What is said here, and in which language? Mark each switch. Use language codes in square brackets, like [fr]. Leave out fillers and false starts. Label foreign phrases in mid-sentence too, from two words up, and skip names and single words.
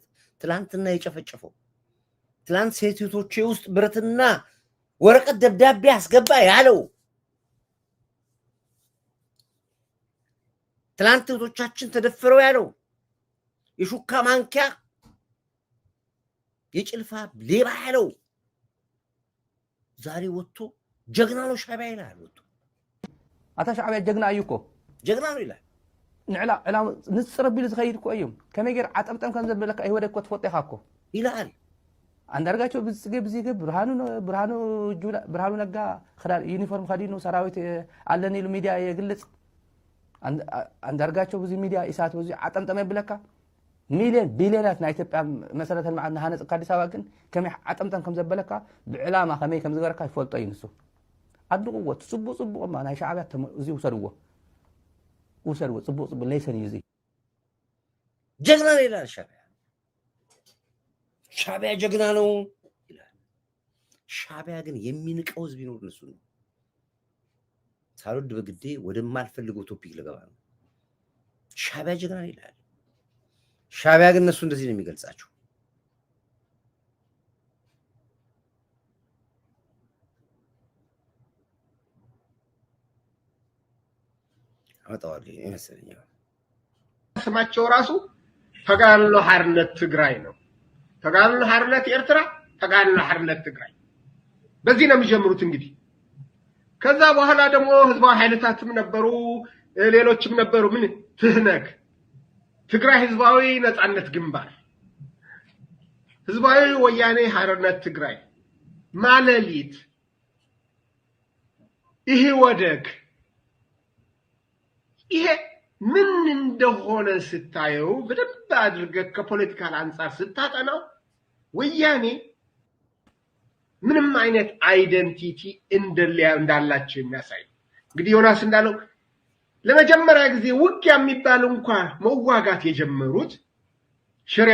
[am] ትላንትና የጨፈጨፈው ትላንት ሴቶቼ ውስጥ ብረትና ወረቀት ደብዳቤ አስገባ ያለው ትላንት ሴቶቻችን ተደፍረው ያለው የሹካ ማንኪያ የጭልፋ ሌባ ያለው ዛሬ ወጥቶ ጀግና ነው ሻዕቢያ ይላል። ወጥቶ [ti] አታ ሻዕቢያ ጀግና እዩ እኮ ጀግና [am] ነው ይላል። [ti] ንዕላ ንፅር ቢሉ ዝኸይድ እኮ እዮም ከመይ ገይር ዓጠምጠም ከም ዘበለካ ይወደክ እኮ ትፈልጦ ኢኻ እኮ [am] ይላል። [ti] አንዳርጋቸው ብዝገ ብርሃኑ ነጋ ዩኒፎርም ከዲኑ ሰራዊት አለን ኢሉ ሚድያ የግልጽ አንዳርጋቸው ብዙ ሚድያ ኢሳት ብዙ ዓጠምጠም ይብለካ ሚሊዮን ቢሊዮናት ናይ ኢትዮጵያ መሰረተ ልምዓት ናሃነፅ ከአዲስ አበባ ግን ከመይ ዓጠምጠም ከም ዘበለካ ብዕላማ ከመይ ከም ዝገበረካ ይፈልጦ እዩ ንሱ አድቁዎ ጽቡቅ ናይ ሻዕቢያ እዚ ውሰድዎ ጽቡቅ ለይሰን እዩ እዚ [am] ጀግና ነው ይላል። ሻዕቢያ ጀግና ነው ይላል። ሻዕቢያ ግን የሚንቀው ህዝብ ቢኖር እነሱ ነው። ሳልወድ በግዴ ወደማልፈልገው ቶፒክ ልገባ ነው። ሻዕቢያ ጀግና ነው ይላል። ሻዕቢያ ግን እነሱ እንደዚህ ነው የሚገልጻቸው። አጣዋለሁ ይመስለኛል። ስማቸው ራሱ ተጋድሎ ሓርነት ትግራይ ነው። ተጋድሎ ሓርነት ኤርትራ፣ ተጋድሎ ሓርነት ትግራይ በዚህ ነው የሚጀምሩት። እንግዲህ ከዛ በኋላ ደግሞ ህዝባዊ ኃይላትም ነበሩ፣ ሌሎችም ነበሩ። ምን ትህነግ ትግራይ ህዝባዊ ነጻነት ግንባር፣ ህዝባዊ ወያኔ ሓርነት ትግራይ፣ ማለሊት፣ ይሄ ወደግ ይሄ ምን እንደሆነ ስታየው በደንብ አድርገህ ከፖለቲካል አንፃር ስታጠናው ወያኔ ምንም አይነት አይደንቲቲ እንዳላቸው የሚያሳይ እንግዲህ ዮናስ እንዳለው ለመጀመሪያ ጊዜ ውጊያ የሚባል እንኳን መዋጋት የጀመሩት ሽሬ